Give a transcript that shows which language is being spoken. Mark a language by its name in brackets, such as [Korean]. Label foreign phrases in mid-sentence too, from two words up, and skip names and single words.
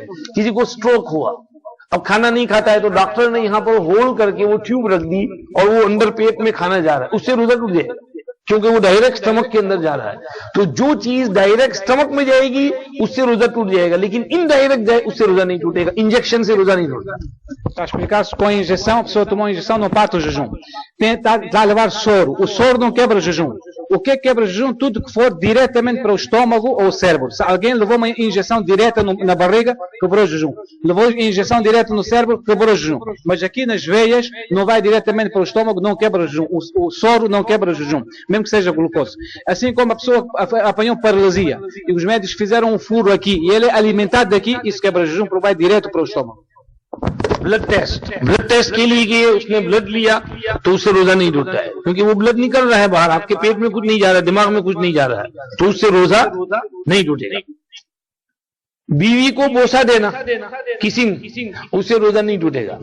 [Urdu] کسی کو اسٹروک ہوا, اب کھانا نہیں کھاتا ہے تو ڈاکٹر نے یہاں پر ہول کر کے وہ ٹیوب رکھ دی اور وہ اندر پیٹ میں کھانا جا رہا ہے, اس سے روزہ ٹوٹ جائے گا کیونکہ وہ [English] direct stomach [Urdu] کے اندر جا رہا ہے. تو جو چیز [English] direct stomach [Urdu] میں جائے گی اس سے روزہ ٹوٹ جائے گا, لیکن انڈائریکٹ جائے اس سے روزہ نہیں ٹوٹے گا. انجیکشن سے روزہ نہیں ٹوٹتا. [Portuguese] Está explicado com a injeção, a pessoa tomou a injeção, não parte o jejum. Está a levar soro. O soro não quebra o jejum. O que quebra o jejum? Tudo que for diretamente para o estômago ou o cérebro. Se alguém levou uma injeção direta na barriga, quebrou o jejum. Levou injeção direta no cérebro, quebrou o jejum. Mas aqui nas veias, não vai diretamente para o estômago, não quebra o jejum. O soro não quebra o jejum, mesmo que seja glucose. Assim como a pessoa apanhou paralisia e os médicos fizeram um furo aqui e ele é alimentado daqui, isso quebra o jejum porque vai direto para o estômago. [English] blood test [Urdu] کے لیے گئے, اس نے بلڈ لیا تو اس سے روزہ نہیں ٹوٹتا ہے کیونکہ وہ بلڈ نکل رہا ہے باہر, آپ کے پیٹ میں کچھ نہیں جا رہا ہے, دماغ میں کچھ نہیں جا رہا ہے, تو اس سے روزہ نہیں ٹوٹے گا. بیوی کو بوسہ دینا کسنگ, اس سے روزہ نہیں ٹوٹے گا.